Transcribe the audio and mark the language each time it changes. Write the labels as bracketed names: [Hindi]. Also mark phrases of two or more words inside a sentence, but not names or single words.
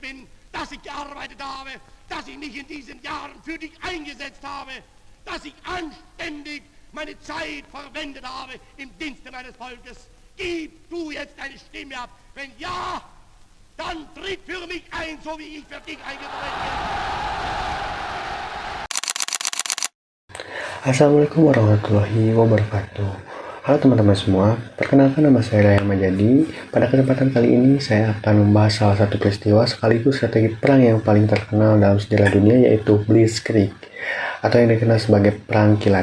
[German] dass ich gearbeitet habe, dass ich mich in diesen Jahren für dich eingesetzt habe, dass ich anständig meine Zeit verwendet habe im Dienste meines Volkes. Gib du jetzt deine Stimme ab. Wenn ja, dann tritt für mich ein, so wie ich für dich eingetreten bin. [Arabic] السلام عليكم ورحمة الله وبركاته. [Indonesian] Halo teman-teman semua, perkenalkan nama saya Raya Majadi. Pada kesempatan kali ini saya akan membahas salah satu peristiwa sekaligus strategi perang yang paling terkenal dalam sejarah dunia, yaitu Blitzkrieg atau yang dikenal sebagai Perang Kilat.